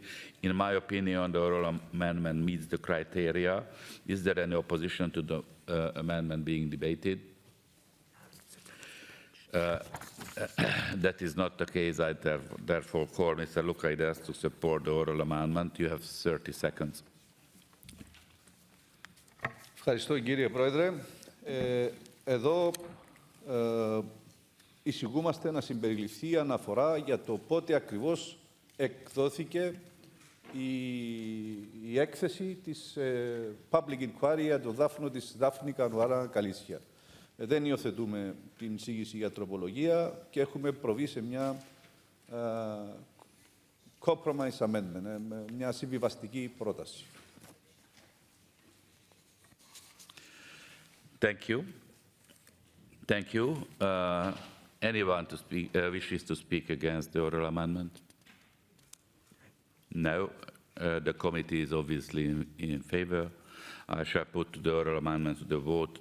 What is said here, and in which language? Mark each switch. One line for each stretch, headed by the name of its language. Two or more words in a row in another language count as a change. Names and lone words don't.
English: In my opinion, the oral amendment meets the criteria. Is there any opposition to the amendment being debated? That is not the case. I therefore call Mr. Lukaides to support the oral amendment. You have 30 seconds.
Greek: Ευχαριστώ κύριε Πρόεδρε. Εδώ εισηγούμαστε να συμπεριληφθεί αναφορά για το πότε ακριβώς εκδόθηκε η έκθεση της
English: Public Inquiry
Greek: για το δάφνο της Δάφνη Καρουάρα Καλίσια. Δεν υιοθετούμε την εισήγηση για τροπολογία και έχουμε προβεί σε μια
English: compromise amendment,
Greek: μια συμβιβαστική πρόταση.
English: Thank you. Thank you. Anyone to speak, wishes to speak against the oral amendment? No. The committee is obviously in favor. I shall put the oral amendment to the vote.